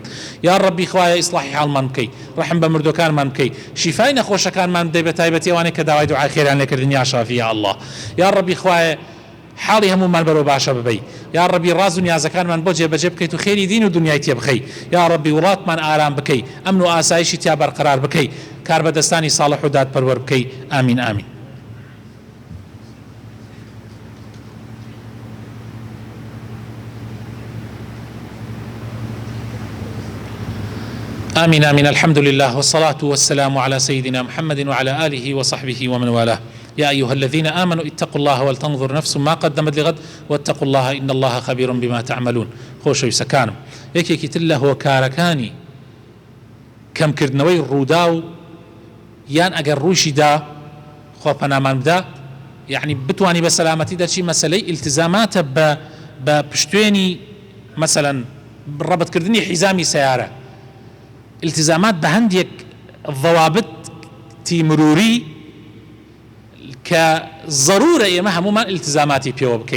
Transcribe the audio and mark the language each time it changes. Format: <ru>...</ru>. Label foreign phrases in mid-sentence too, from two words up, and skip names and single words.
<ckb>یا ڕەبی خوایە ئیسلاحی حاڵمان بکەی، ڕەحم بە مردوەکانمان بکەی، شیفای نەخۆشەکانمان بدەی بە تایبەتی ئەوانەی کە داوای دوعای خێران لێکردن</ckb> <ar>یا شافی یا الله.</ar> <ckb>یا ڕەبی خوایە حاڵی هەمومان بەرەو باشە ببەی. یا ڕەبی ڕاز و نیازەکانمان بۆ جێبەجێ بکەیت و خێری دین و دنیای تێ بخەی. یا ڕەبی وڵاتمان ئارام بکەی، ئەمن و ئاسایشی تیا بەرقرار بکەی، کار بەدەستانی ساڵح و دادپەروەر بکەی. ئامین ئامین.</ckb> <ar>آمين آمين. الحمد لله والصلاة والسلام على سيدنا محمد وعلى آله وصحبه ومن والاه. يا أيها الذين آمنوا اتقوا الله ولتنظر نفس ما قدمت لغد واتقوا الله إن الله خبير بما تعملون.</ar> <ckb>خۆشەویستەکانم، یەکێکی تر لە هۆکارەکانی کەمکردنەوەی ڕوودا و یان ئەگەر ڕووشی دا خۆپەنامان بدا، یعنی بتوانی بە سەلامەتی دەچی مەسەلەی ئیلتزاماتە بە پشتوێنی مەسەلەن ڕەبەتکردنی حیزامی سیارە، التزامات بە هەندێک ضەوابتی مروری کە ضرورە ئێمە هەمومان التزاماتی پێوە بکەین.</ckb>